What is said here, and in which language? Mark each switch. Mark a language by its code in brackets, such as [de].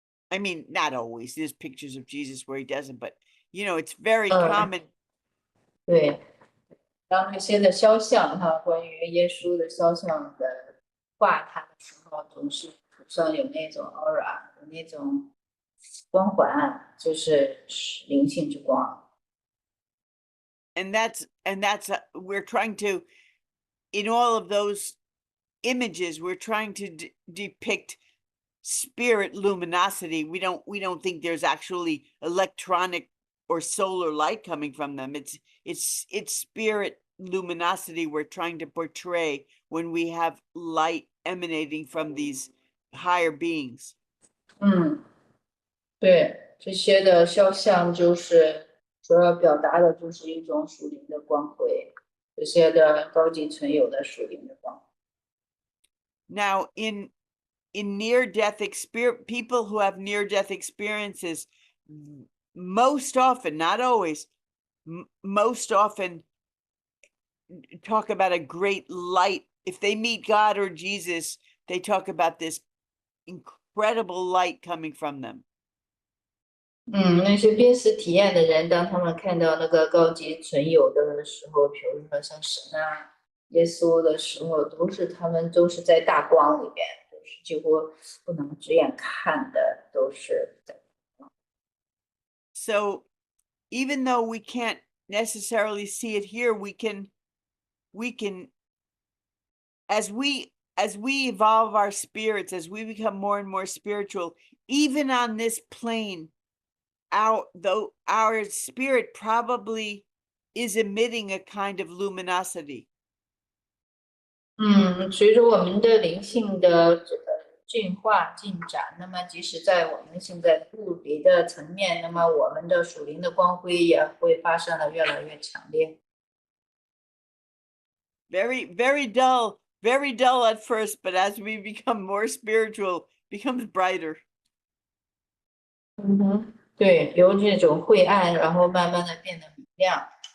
[en] I mean, not always. There's pictures of Jesus where he doesn't, but it's very common. [zh] 对，当那些的肖像关于耶稣的肖像的画他的时候，总是头上有那种 aura， 有那种光环，就是灵性之光。 [en] And that's we're trying to, in all of those images, we're trying to depict spirit luminosity. We don't think there's actually electronic or solar light coming from them. It's spirit luminosity we're trying to portray when we have light emanating from these higher beings. [zh] 对，这些的肖像就是主要表达的就是一种属灵的光辉，这些的高级存有的属灵的光。 [en] Now, in near-death experience, people who have near-death experiences, most often, not always, most often talk about a great light. If they meet God or Jesus, they talk about this incredible light coming from them. [zh] 那些濒死体验的人，当他们看到那个高级存有的时候，比如说像神啊、耶稣的时候，他们都是在大光里边，都是几乎不能直眼看的，都是在。 [en] So even though we can't necessarily see it here, we can as we evolve our spirits, as we become more and more spiritual, even on this plane, our spirit probably is emitting a kind of luminosity. [zh] 随着我们的灵性的这个进化进展，那么即使在我们现在物理的层面，那么我们的属灵的光辉也会发生的越来越强烈。 [en] Very, very dull at first, but as we become more spiritual, becomes brighter. [zh] 对，由这种晦暗，然后慢慢的变得明亮。